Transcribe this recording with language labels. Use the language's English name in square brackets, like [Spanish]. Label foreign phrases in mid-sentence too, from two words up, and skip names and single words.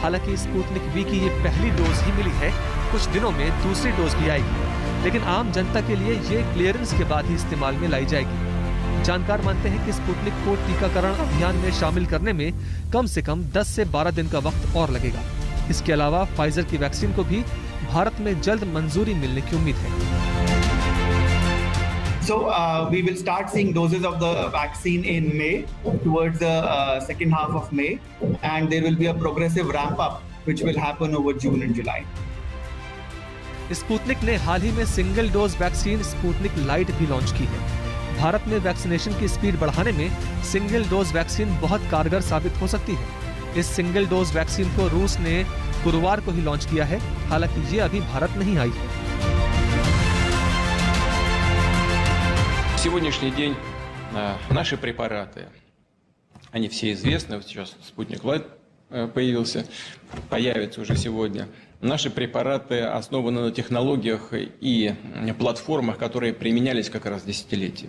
[Hindi] हालांकि स्पुतनिक V की ये पहली डोज ही मिली है, कुछ दिनों में दूसरी डोज भी आएगी, लेकिन आम जनता के लिए ये क्लियरेंस के बाद ही इस्तेमाल में लाई जाएगी। जानकार मानते हैं कि स्पुतनिक को टीकाकरण अभियान में शामिल करने में कम से कम 10 से 12 दिन का वक्त और लगेगा। इसके अलावा फाइजर की वैक्सीन को भी भारत में जल्द मंजूरी मिलने की उम्मीद है। [English] So we will start seeing doses of the vaccine in May, towards the second half of May, and there will be a progressive ramp up which will happen over June and July. [Hindi] स्पुतनिक ने हाल ही में सिंगल डोज वैक्सीन स्पुतनिक लाइट भी लॉन्च की है। भारत में वैक्सीनेशन की स्पीड बढ़ाने में सिंगल डोज वैक्सीन बहुत कारगर साबित हो सकती है। इस सिंगल डोज वैक्सीन को रूस ने गुरुवार को ही लॉन्च किया है, हालांकि ये अभी भारत नहीं आई है। [Russian] Сегодняшний день наши препараты, они все известны, сейчас Спутник Лайт появился, появится уже сегодня. Наши препараты основаны на технологиях и платформах, которые применялись как раз десятилетиями.